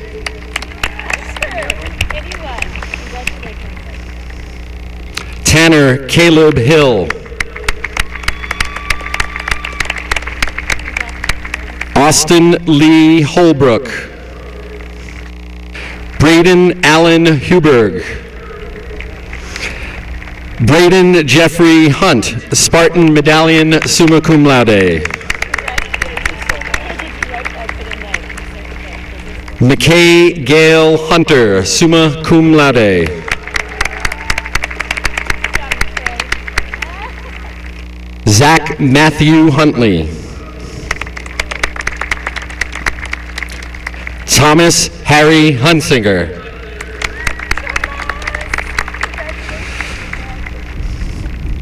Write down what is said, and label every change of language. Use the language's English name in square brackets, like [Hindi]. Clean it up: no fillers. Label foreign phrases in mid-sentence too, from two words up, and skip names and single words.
[English] Tanner Caleb Hill. Austin Lee Holbrook. Braden Allen Huberg. Braden Jeffrey Hunt, Spartan Medallion, [Latin] summa cum laude. [English] McKay Gail Hunter, [Latin] summa cum laude. [English] Zach Matthew Huntley. Thomas Harry Hunsinger.